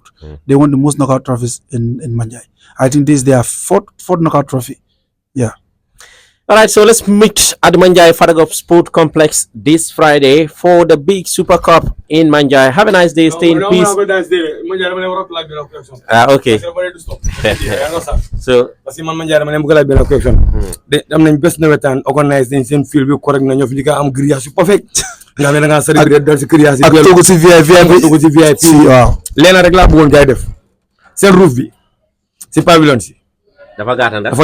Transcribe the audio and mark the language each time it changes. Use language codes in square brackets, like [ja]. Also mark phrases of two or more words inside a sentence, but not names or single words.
[en] They won the most knockout trophies in Manjai. I think this is their fourth knockout trophy. Yeah. All right, so let's meet at the Manjai Fatagov Sport Complex this Friday for the big Super Cup in Manjai. Have a nice day. Stay in peace. Okay. So [fr] parce que [wo] man Manjai dama leen bëgg a laaj benn question de am nañ bés nawetaan organise nañ seen fil bi correct na ñoo fi di am grillage yu perfect nga xam ne da ngaa célébrer dal si grillage ak toogu si VIP waaw. leena rek laa bëggoon gars yi def seen roof bi si pavillon si dafa gàtta ndax